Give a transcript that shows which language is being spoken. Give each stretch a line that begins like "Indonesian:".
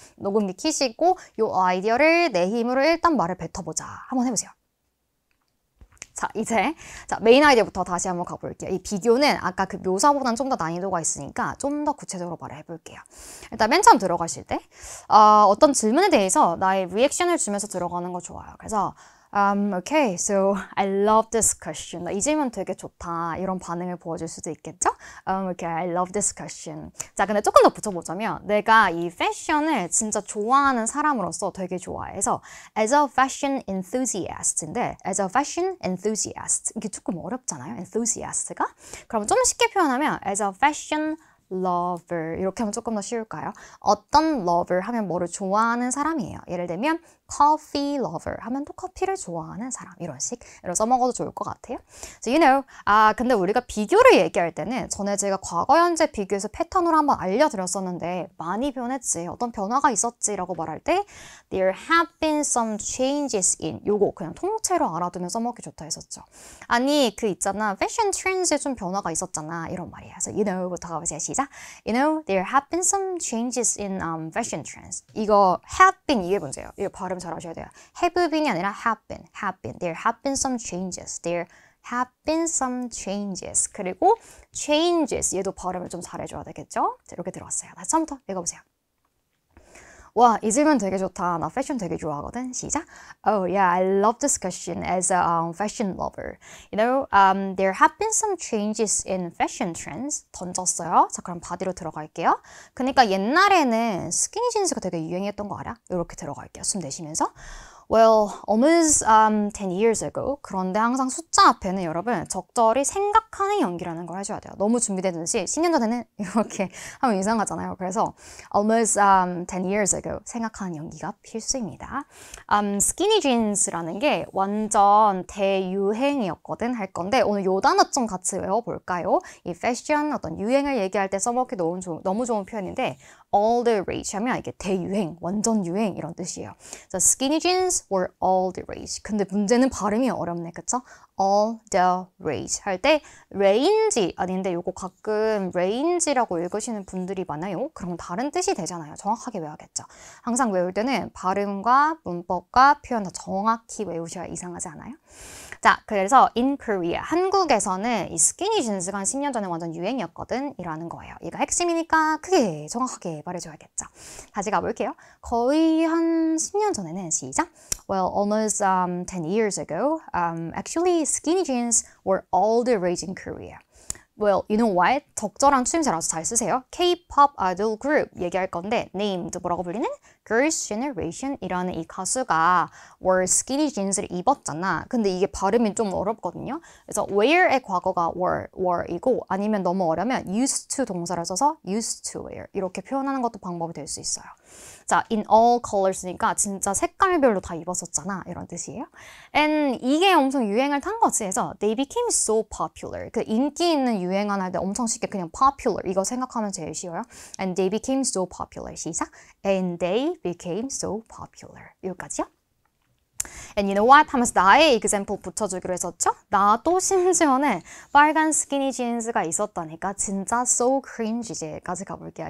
Korean: 녹음기 키시고 요 아이디어를 내 힘으로 일단 말을 뱉어보자. 한번 해보세요. 자, 이제 메인 아이디어부터 다시 한번 가볼게요. 이 비교는 아까 그 묘사보다는 좀 더 난이도가 있으니까 좀 더 구체적으로 말을 해볼게요. 일단 맨 처음 들어가실 때 어떤 질문에 대해서 나의 리액션을 주면서 들어가는 거 좋아요. 그래서
English: okay, so I love this question.
Korean: 이 질문 되게 좋다. 이런 반응을 보여줄 수도 있겠죠?
English: Okay, I love this question.
Korean: 자, 근데 조금 더 붙여보자면 내가 이 패션을 진짜 좋아하는 사람으로서 되게 좋아해서
English: as a fashion enthusiast
Korean: 인데 as a fashion enthusiast 이게 조금 어렵잖아요. enthusiast가? 그럼 좀 쉽게 표현하면
English: as a fashion lover
Korean: 이렇게 하면 조금 더 쉬울까요? 어떤 lover 하면 뭐를 좋아하는 사람이에요. 예를 들면 coffee lover 하면 또 커피를 좋아하는 사람 이런 식으로 써먹어도 좋을 것 같아요.
English: So you know,
Korean: 근데 우리가 비교를 얘기할 때는 전에 제가 과거 현재 비교해서 패턴으로 한번 알려드렸었는데 많이 변했지, 어떤 변화가 있었지라고 말할 때
English: there have been some changes in
Korean: 요거 그냥 통째로 알아두면 써먹기 좋다 했었죠. 아니 그 있잖아 패션 트렌드에 좀 변화가 있었잖아 이런 말이야.
English: So you know
Korean: 부터 가보세요. 시작.
English: You know, there have been some changes in fashion trends.
Korean: 이거 have been 이게 문제예요. 이거 발음 잘 하셔야 돼요.
English: have been이 아니라 have been, have been. There have been some changes. There have been some changes.
Korean: 그리고 changes 얘도 발음을 좀 잘해줘야 되겠죠? 자, 이렇게 들어왔어요. 다시 처음부터 읽어보세요. 와, 이 질문 되게 좋다. 나 패션 되게 좋아하거든. 시작.
English: Oh yeah, I love this question as a fashion lover. You know, there have been some changes in fashion trends.
Korean: 던졌어요. 자, 그럼 바디로 들어갈게요. 그러니까 옛날에는 스키니진스가 되게 유행했던 거 알아? 이렇게 들어갈게요. 숨 내쉬면서.
English: Well, almost 10 years ago.
Korean: 그런데 항상 숫자 앞에는 여러분 적절히 생각하는 연기라는 걸 해줘야 돼요. 너무 준비되듯이 10년 전에는 이렇게 하면 이상하잖아요. 그래서
English: almost 10 years ago
Korean: 생각하는 연기가 필수입니다. skinny jeans라는 게 완전 대유행이었거든 할 건데 오늘 요 단어 좀 같이 외워볼까요? 이 패션 어떤 유행을 얘기할 때 써먹기 너무 좋은 표현인데
English: all the rage
Korean: 하면 이게 대유행, 완전 유행 이런 뜻이에요.
English: So skinny jeans were all the rage.
Korean: 근데 문제는 발음이 어렵네, 그쵸?
English: all the rage
Korean: 할 때 range 아닌데 요거 가끔 range라고 읽으시는 분들이 많아요. 그럼 다른 뜻이 되잖아요. 정확하게 외워야겠죠. 항상 외울 때는 발음과 문법과 표현 다 정확히 외우셔야 이상하지 않아요? 자, 그래서
English: in Korea,
Korean: 한국에서는 이 스키니 진스가 한 10년 전에 완전 유행이었거든 이라는 거예요. 이거 핵심이니까 크게 정확하게 말해줘야겠죠. 다시 가볼게요. 거의 한 10년 전에는 시작.
English: Well, almost 10 years ago, actually skinny jeans were all the rage in Korea. Well, you know what?
Korean: 적절한 추임새를 아주 잘 쓰세요. K-pop idol group 얘기할 건데 named 뭐라고 불리는? Girls' Generation이라는 이 가수가
English: were skinny jeans
Korean: 를 입었잖아. 근데 이게 발음이 좀 어렵거든요. 그래서 wear의 과거가 were이고 아니면 너무 어려면 used to 동사를 써서
English: used to wear
Korean: 이렇게 표현하는 것도 방법이 될 수 있어요. 자,
English: in all colors
Korean: 니까 진짜 색깔별로 다 입었었잖아 이런 뜻이에요. And 이게 엄청 유행을 탄 거지. 그래서
English: they became so popular.
Korean: 그 인기 있는 유행을 할 때 엄청 쉽게 그냥 popular 이거 생각하면 제일 쉬워요.
English: And they became so popular.
Korean: 시작.
English: And they became so popular.
Korean: 여기까지요.
English: And you know what?
Korean: 하면서 나의 example 붙여주기로 했었죠? 나도 심지어는 빨간 스키니 진스가 있었다니까 진짜
English: so cringe
Korean: 까지 가볼게요.